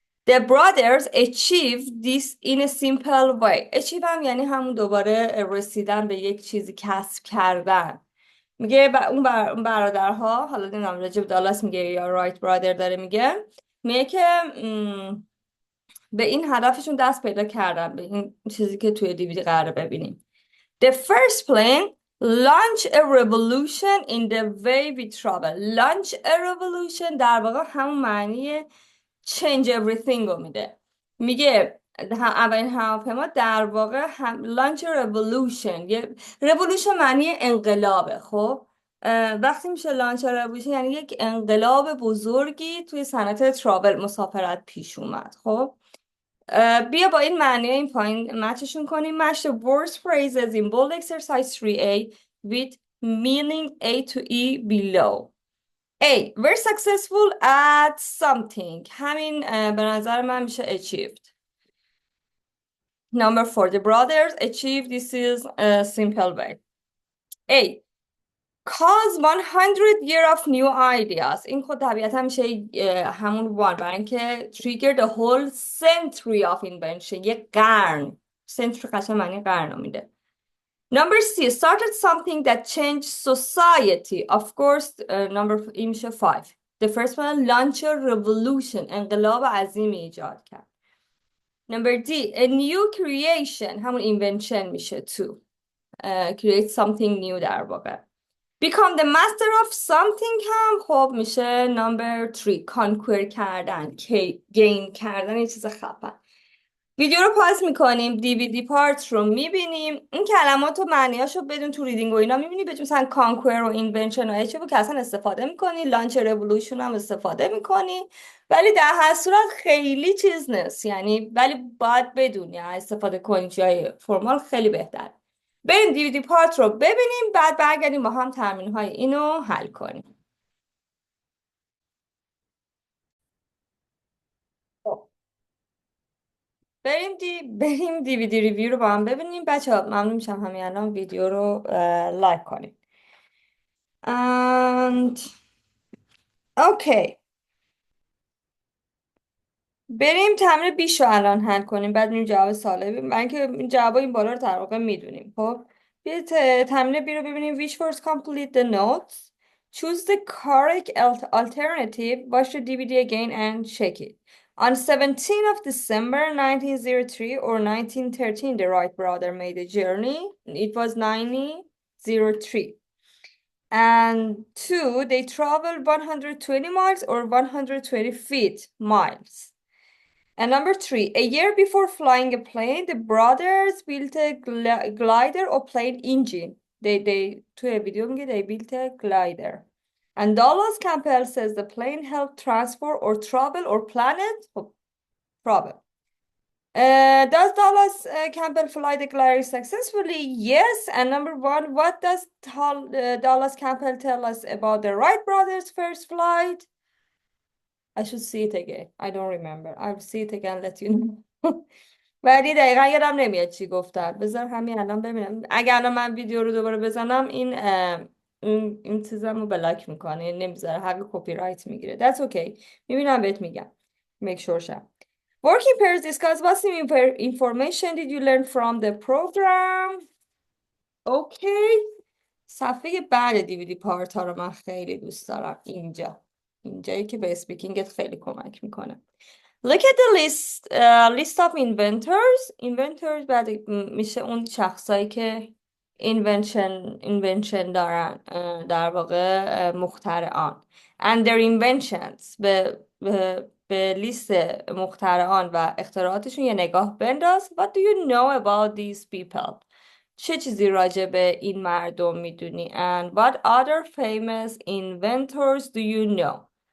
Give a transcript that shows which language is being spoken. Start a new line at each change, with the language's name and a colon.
English: The brothers achieved this in a simple way.
Persian: achieve هم یعنی همون دوباره رسیدن به یک چیزی، کسب کردن. میگه اون برادرها، حالا نمیدونم راجع به دالاس میگه یا رایت برادر داره میگه که به این هدفشون دست پیدا کردن، به این چیزی که توی دیویدی قراره ببینیم.
English: The first plane launch a revolution in the way we travel. Launch a revolution
Persian: در واقع همون معنی
English: change everything
Persian: رو میده. میگه اولین هواپیما در واقع
English: launch a revolution.
Persian: revolution معنی انقلابه. خب وقتی میشه
English: launch a revolution
Persian: یعنی یک انقلاب بزرگی توی صنعت تراول، مسافرت پیش اومد. خب بیا با این معنی این پایین مچشون کنیم.
English: match the words phrases in bold exercise 3A with meaning A to E below. A. Very successful at something.
Persian: همین به نظر من میشه achieved.
English: Number 4. The brothers achieved this is a simple way. A. Cause 100 year of new ideas.
Persian: این خود طبیعتا میشه همون
English: one،
Persian: برای اینکه
English: trigger the whole century of invention.
Persian: یک قرن. century قشنگ معنی قرن رو میده.
English: Number C. Started something that changed society. Of course,
Persian: این میشه
English: 5. The first one, launch a revolution.
Persian: انقلاب عظیمی ایجاد کرد.
English: Number D. A new creation.
Persian: همون invention میشه 2.
English: Create something new
Persian: در واقع.
English: Become the master of something
Persian: هم خب میشه
English: number 3.
Persian: Conquer کردن. gain کردن یه چیز خفن. ویدیو رو پاس میکنیم، DVD پارت رو میبینیم، این کلمات و معنیاشو بدون تو ریدینگ و اینا میبینی. به مثلا کانکوئر و اینونشن و اچیو که اصلا استفاده میکنی، لانچ رولوشن هم استفاده میکنی، ولی در هر صورت خیلی چیز نیست، یعنی ولی باید بدونی استفاده کنی جای فرمال خیلی بهتر. بریم DVD پارت رو ببینیم، بعد برگردیم با هم تمرین های اینو حل کنیم. بریم DVD ریویو رو با هم ببینیم. بچه ها ممنون میشم همین الان ویدیو رو لایک کنیم.
English: and okay
Persian: بریم تمرین 20 رو الان حل کنیم، بعد میریم جواب سوالا. من که این جواب این بالا رو در واقع میدونیم. خب بیاید تمرین 2 رو ببینیم.
English: Which words complete the notes? Choose the correct alternative. Watch the DVD again and check it. On 17th of December 1903 or 1913, the Wright brother made a journey. It was 1903. And 2, they traveled 120 miles or 120 feet miles. And number 3, a year before flying a plane, the brothers built a glider or plane engine.
Persian: توی ویدیو میگه
English: they built a glider. And Dallas Campbell says the plane helped transport or travel or planet travel. Does Dallas Campbell fly the glider successfully? Yes. And number 1, what does Dallas Campbell tell us about the Wright brothers' first flight? I should see it again. I don't remember. I'll see it again, let you know.
Persian: ولی دقیقا یادم نمیاد چی گفتن. بذار همین الان ببینم. اگر الان من ویدیو رو دوباره بزنم این چیزم رو بلاک میکنه، نمیذاره، حق کپی رایت میگیره.
English: That's okay.
Persian: میبینم بهت میگم.
English: Make sure
Persian: شم.
English: Working pairs discuss what information did you learn from the program? Okay.
Persian: صفحه بعد دیویدی پارت ها رو من خیلی دوست دارم. اینجایی که به اسپیکینگت خیلی کمک میکنه.
English: Look at the list of inventors
Persian: بعد میشه اون شخصایی که invention دارن، در واقع مخترعان.
English: And their inventions
Persian: به لیست مخترعان و اختراعاتشون یه نگاه بنداز.
English: What do you know about these people?
Persian: چه چیزی راجع به این مردم میدونی؟
English: And what other famous inventors do you know?